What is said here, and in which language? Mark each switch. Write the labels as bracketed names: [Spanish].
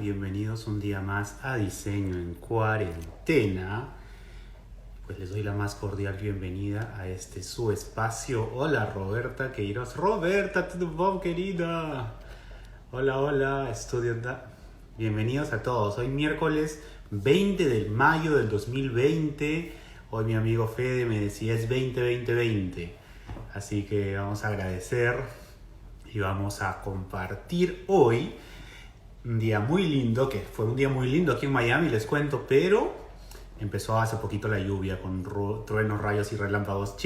[Spanish] Bienvenidos un día más a Diseño en Cuarentena. Pues les doy la más cordial bienvenida a este su espacio. Hola Roberta Queiroz. [Portuguese] Roberta, tudo bom, querida? [Spanish] Hola, hola, estudianta. Bienvenidos a todos. Hoy miércoles 20 de mayo del 2020. Hoy mi amigo Fede me decía es 20-20-20. Así que vamos a agradecer y vamos a compartir hoy un día muy lindo, que fue un día muy lindo aquí en Miami, les cuento, pero empezó hace poquito la lluvia con truenos, rayos y relámpagos.